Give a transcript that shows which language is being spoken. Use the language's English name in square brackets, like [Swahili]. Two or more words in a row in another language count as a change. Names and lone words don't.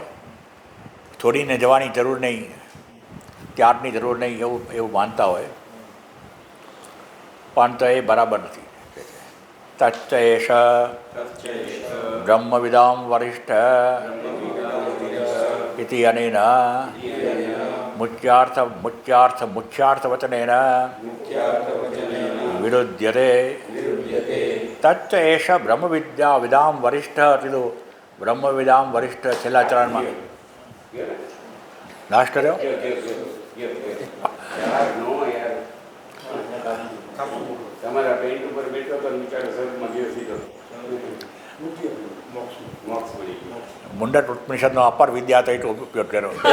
[Gujarati] છોડીને જવાની જરૂર નહીં, ત્યાગની જરૂર નહીં એવું માનતા હોય પણ તો એ બરાબર નથી. [Sanskrit] तच्च एष ब्रह्मविदाम वरिष्ठ इति अनेन मुख्यार्थवचनेन विरुध्यते. तच्च एष ब्रह्मविद्याविदां वरिष्ठः किलु ब्रह्मविदां वरिष्ठ [Gujarati] છેલ્લા ચરણમાં નાશ કર્યો. મુંડન ઉપનિષદનો અપર વિદ્યા તરીકે ઉપયોગ કર્યો.